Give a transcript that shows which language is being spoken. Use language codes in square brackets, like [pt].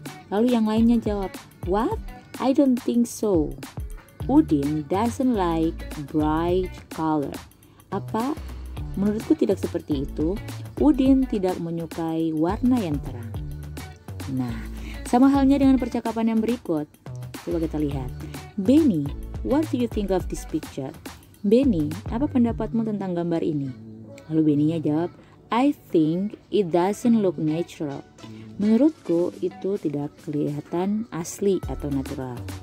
[id] Lalu yang lainnya jawab, what? [en] I don't think so. Udin doesn't like bright color. [id] Apa? Menurutku tidak seperti itu. Udin tidak menyukai warna yang terang. Nah, sama halnya dengan percakapan yang berikut. Coba kita lihat. [en] Benny, what do you think of this picture? Benny, [id] apa pendapatmu tentang gambar ini? Lalu Benny-nya jawab, [en] I think it doesn't look natural. [id] Menurutku itu tidak kelihatan asli atau natural.